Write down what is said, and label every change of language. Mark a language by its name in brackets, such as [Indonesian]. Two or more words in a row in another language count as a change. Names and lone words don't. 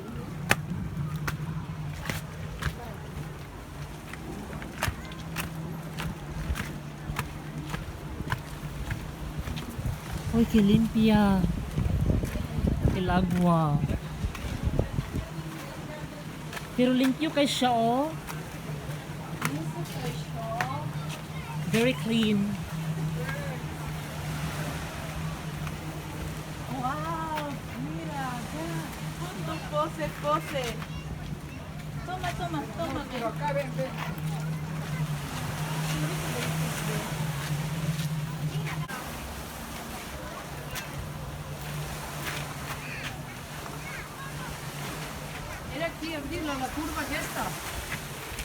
[Spanish] Uy, qué limpia. El agua. [Cebuano] Pero limpyo kay siya, oh. [English] Very clean. [Spanish] Wow, mira, ya. Punto, pose, pose. Toma, toma, toma. pero acá ven, ven. Era aquí abrirla, la curva que está.